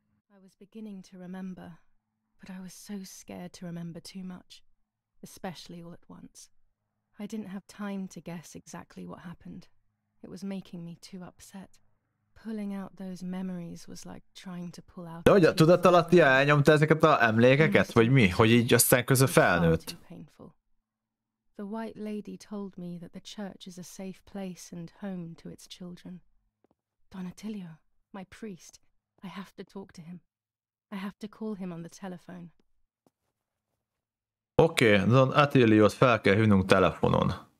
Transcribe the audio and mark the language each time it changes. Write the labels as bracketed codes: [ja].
[en] I was beginning to remember, but I was so scared to remember too much, especially all at once. I didn't have time to guess exactly what happened. It was making me too upset. Pulling out those memories was like trying to pull out... [hu] De hogy a tudatalattia elnyomta ezeket az emlékeket, vagy mi? Hogy így aztán közben felnőtt? [en] The White Lady told me that the church is a safe place and home to its children. Don Attilio, my priest, I have to talk to him. I have to call him on the telephone. [hu] Oké, Don Attiliót fel kell hívnunk telefonon.